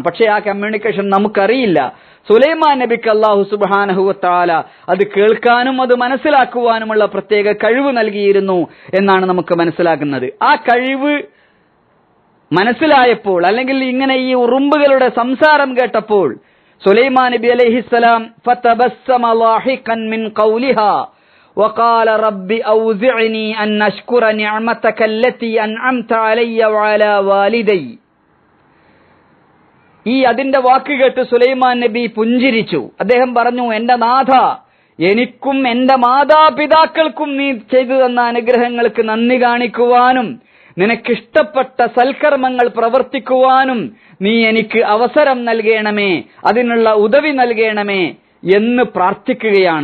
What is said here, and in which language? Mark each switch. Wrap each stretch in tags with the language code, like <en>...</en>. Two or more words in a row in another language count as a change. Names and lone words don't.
<ml>പക്ഷേ ആ കമ്മ്യൂണിക്കേഷൻ നമുക്കറിയില്ല. സുലൈമാൻ നബിക്ക്</ml> <ar>الله سبحانه وتعالى</ar> <ml>അത് കേൾക്കാനും അത് മനസ്സിലാക്കുവാനുമുള്ള പ്രത്യേക കഴിവ് നൽകിയിരുന്നു എന്നാണ് നമുക്ക് മനസ്സിലാക്കുന്നത്. ആ കഴിവ് മനസ്സിലായപ്പോൾ അല്ലെങ്കിൽ ഇങ്ങനെ ഈ ഉറുമ്പുകളുടെ സംസാരം കേട്ടപ്പോൾ സുലൈമാൻ നബി</ml> <ar>عليه السلام فتبسم ضاحكا من قولها وقال رب أوزعني أن أشكر نعمتك التي أنعمت علي وعلى والدي.</ar> <ml>ഈ അതിന്റെ വാക്ക് കേട്ട് സുലൈമാൻ നബി പുഞ്ചിരിച്ചു. അദ്ദേഹം പറഞ്ഞു, എന്റെ നാഥ, എനിക്കും എന്റെ മാതാപിതാക്കൾക്കും നീ ചെയ്തു തന്ന അനുഗ്രഹങ്ങൾക്ക് നന്ദി കാണിക്കുവാനും നിനക്കിഷ്ടപ്പെട്ട സൽക്കർമ്മങ്ങൾ പ്രവർത്തിക്കുവാനും നീ എനിക്ക് അവസരം നൽകണമേ, അതിനുള്ള ഉദവി നൽകണമേ എന്ന് പ്രാർത്ഥിക്കുകയാണ്.</ml>